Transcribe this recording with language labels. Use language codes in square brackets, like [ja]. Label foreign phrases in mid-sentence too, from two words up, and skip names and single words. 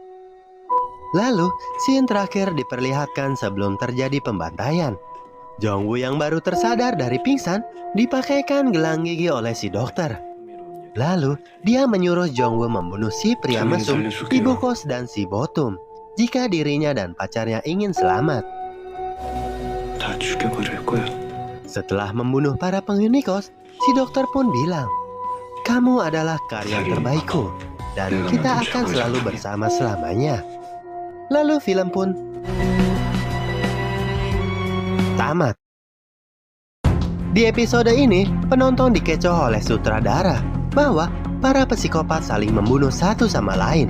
[id] Lalu, scene terakhir diperlihatkan sebelum terjadi pembantaian. Jong-woo yang baru tersadar dari pingsan dipakaikan gelang gigi oleh si dokter. Lalu, dia menyuruh Jong-woo membunuh si pria mesum, ibu kos dan si Botum jika dirinya dan pacarnya ingin selamat. [ko] 다 죽여버릴 거야. [id] Setelah membunuh para penghuni kos, si dokter pun bilang, "Kamu adalah karya terbaikku, dan kita akan selalu bersama selamanya." Lalu film pun tamat. Di episode ini, penonton dikecoh oleh sutradara bahwa para psikopat saling membunuh satu sama lain.